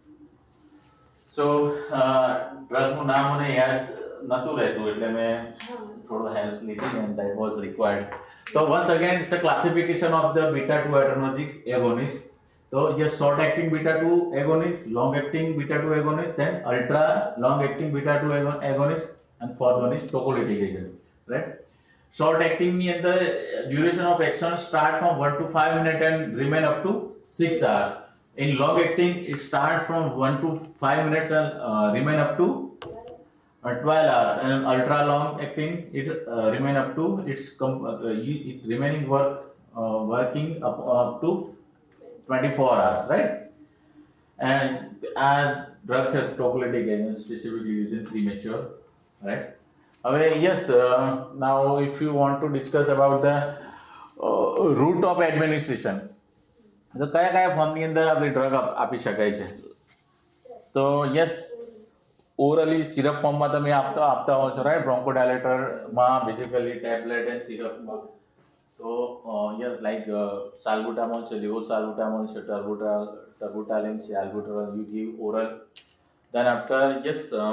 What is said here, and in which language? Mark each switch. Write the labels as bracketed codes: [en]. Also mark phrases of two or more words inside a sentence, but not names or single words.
[gu] સો ડ્રગનું નામ મને યાદ નતું રહેતું એટલે મેં થોડો હેલ્પ લીધી [en] and that was required [gu] તો [en] once again it's a classification of the beta 2 adrenergic agonist તો yes short acting beta 2 agonist long acting beta 2 agonist then ultra long acting beta 2 agonist and fourth one is tocolytic agent right short acting [gu] ની અંદર [en] duration of action start from 1 to 5 minutes and remain up to 6 hours in long acting it start from 1 to 5 minutes and remain up to 12 hours and ultra long acting it remain up to it remaining working up to 24 hours right and drugs are tocolytic agents specifically used in premature right away yes now if you want to discuss about the route of administration [gu] તો કયા કયા ફોર્મની અંદર આપણે ડ્રગ આપી શકાય છે તો [en] yes orally [gu] સિરપ ફોર્મમાં તમે આપતા હો છો [en] right bronchodilatorમાં basically tablet and syrupમાં [gu] તો [en] yes like [gu] સાલ્બુટામોલ છે લેવોસાલ્બુટામોલ છે ટર્બુટાલિન છે [en] albuterol you give oral then after yes